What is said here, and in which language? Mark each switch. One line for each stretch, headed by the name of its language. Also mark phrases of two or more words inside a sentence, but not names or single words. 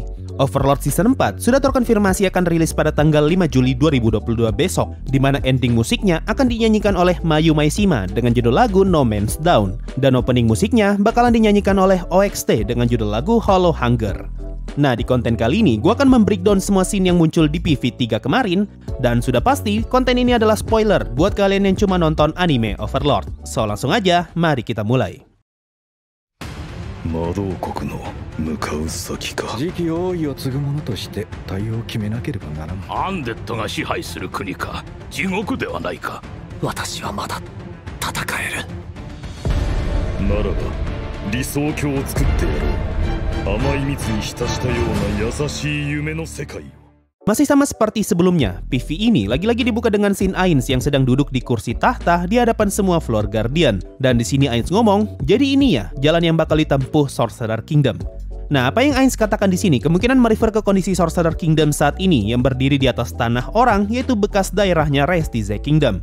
Indonesian: Overlord Season 4 sudah terkonfirmasi akan rilis pada tanggal 5 Juli 2022 besok, di mana ending musiknya akan dinyanyikan oleh Mayu Maishima dengan judul lagu No Man's Down, dan opening musiknya bakalan dinyanyikan oleh OXT dengan judul lagu Hollow Hunger. Nah, di konten kali ini, gue akan membreakdown semua scene yang muncul di PV3 kemarin. Dan sudah pasti, konten ini adalah spoiler buat kalian yang cuma nonton anime Overlord. So, langsung aja, mari kita mulai.
Japanese: 魔導国の向かう先か。次期王位を継ぐ者として対応を決めなければならない。アンデッドが支配する国か、地獄ではないか。私はまだ戦える。ならば理想郷を作ってやろう。甘い蜜に浸したような優しい夢の世界を。
Indonesian: Masih sama seperti sebelumnya, PV ini lagi-lagi dibuka dengan scene Ainz yang sedang duduk di kursi tahta di hadapan semua Floor Guardian. Dan di sini Ainz ngomong, jadi ini ya jalan yang bakal ditempuh Sorcerer Kingdom. Nah, apa yang Ainz katakan di sini kemungkinan merefer ke kondisi Sorcerer Kingdom saat ini yang berdiri di atas tanah orang, yaitu bekas daerahnya Restize Kingdom.